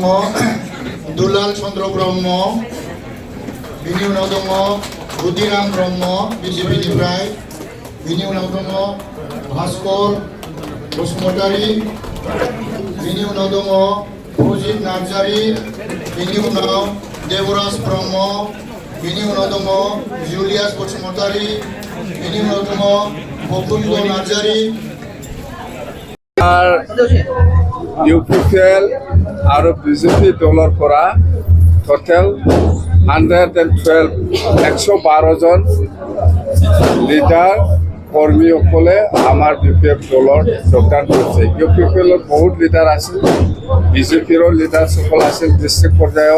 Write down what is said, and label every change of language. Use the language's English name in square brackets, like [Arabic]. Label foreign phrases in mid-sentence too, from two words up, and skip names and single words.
[Bodo] दुलाल चन्द्र ब्रह्म बिनि उनाव दङ बुद्धिराम ब्रह्म बिजेपिनिफ्राय बिनि उनाव दङ भास्कर बसुमतारि बिनि उनाव दङ प्रजित नार्जारि बिनि उनाव देवराज ब्रह्म बिनि उनाव दङ जुलियास बसुमतारि बिनि उनाव दङ बकुन्द नार्जारि [Assamese] UPPL আৰু বিজেপি দলৰ পৰা টোটেল 112 জন লিডাৰ কৰ্মীসকলে আমাৰ BPF দলৰ যোগদান কৰিছে। UPPLৰ বহুত লিডাৰ আছিল, বিজেপিৰো লিডাৰসকল আছিল ডিষ্ট্ৰিক্ট পৰ্যায়ৰ।